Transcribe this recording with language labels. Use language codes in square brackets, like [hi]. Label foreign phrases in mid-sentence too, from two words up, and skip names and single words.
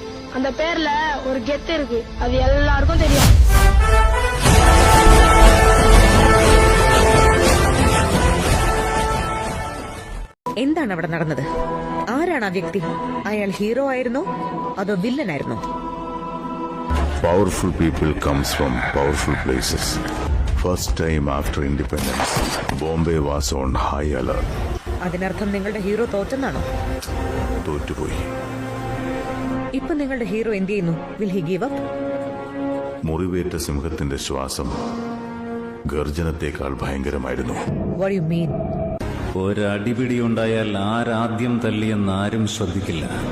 [ta] அந்த பேர்ல ஒரு கெத்து இருக்கு, அது எல்லாருக்கும் தெரியும். [ml] എന്താണ് അവിടെ നടന്നത്? ആരാണ് ആ വ്യക്തി? അയാൾ ഹീറോ ആയിരുന്നോ അതോ വില്ലനായിരുന്നോ? [en] Powerful people comes from powerful places. First time after independence, Bombay was on high alert. [ml] അതിനർത്ഥം നിങ്ങളുടെ ഹീറോ തോറ്റെന്നാണോ? തോറ്റുപോയി. ഇപ്പൊ നിങ്ങളുടെ ഹീറോ എന്ത് ചെയ്യുന്നു? [en] will he give up? [ml] മുറിവേറ്റ സിംഹത്തിന്റെ ശ്വാസം ഗർജനത്തെക്കാൾ ഭയങ്കരമായിരുന്നു. [en] what you mean? [ml] ഒരടിപിടി ഉണ്ടായാൽ ആരാദ്യം തല്ലിയെന്ന് ആരും ശ്രദ്ധിക്കില്ല.